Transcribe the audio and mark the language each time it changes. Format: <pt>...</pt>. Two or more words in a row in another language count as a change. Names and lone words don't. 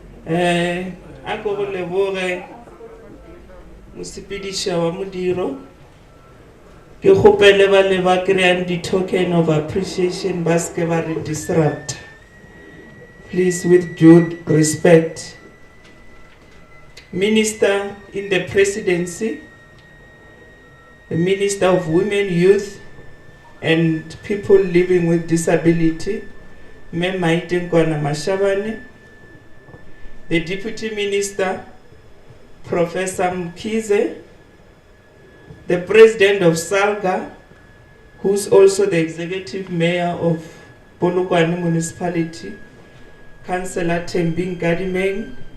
<nso>A ko go leboge mosepediša wa modiro. Ke kgopele ba le ba kry-ang di-</nso> <en>token of appreciation</en> <nso>ba se ke ba re disrupt.</nso> <en>Please, with due respect. Minister in the Presidency, the Minister of Women, Youth and People Living with Disability, Mme Maite Nkoana-Mashabane, the Deputy Minister, Professor Mkhize, the President of Salga, who's also the Executive Mayor of Botlokwa Municipality, Councillor Tembing Gadimeng,</en>